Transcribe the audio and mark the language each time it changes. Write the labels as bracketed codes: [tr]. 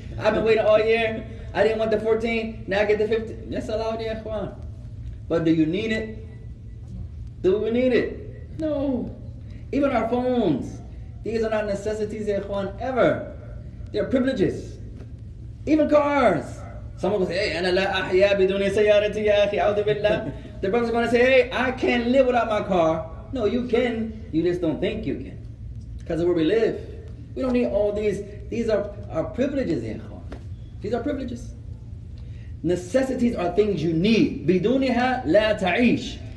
[en] I've been waiting all year. I didn't want the 14. Now I get the 15. That's allowed, ya ikhwan. But do you need it? Do we need it? No. Even our phones. These are not necessities, ya ikhwan, ever. They're privileges. Even cars. Someone will say, hey, [ar] أنا لا أحيا بدون سيارتي يا أخي أعوذ بالله. [en] The brother's going to say, hey, I can't live without my car. No, you can. You just don't think you can. Because of where we live. We don't need all these. These are our privileges, ya ikhwan. These are privileges. Necessities are things you need. [ar] بدونها لا تعيش.